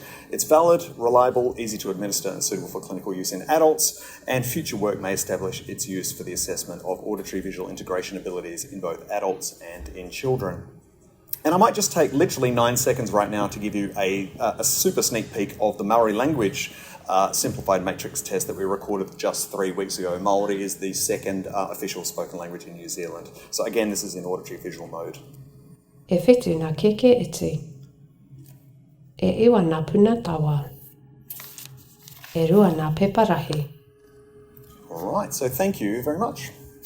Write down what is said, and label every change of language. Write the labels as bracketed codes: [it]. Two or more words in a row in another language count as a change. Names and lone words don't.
[en] It's valid, reliable, easy to administer, and suitable for clinical use in adults, and future work may establish its use for the assessment of auditory-visual integration abilities in both adults and in children. And I might just take literally 9 seconds right now to give you a super sneak peek of the Maori language simplified matrix test that we recorded just 3 weeks ago. Maori is the second official spoken language in New Zealand. So again, this is in auditory-visual mode. [mi] E whetu nā keke iti. E iwa nā puna tawa. E rua nā peparahi. [en] All right, so thank you very much.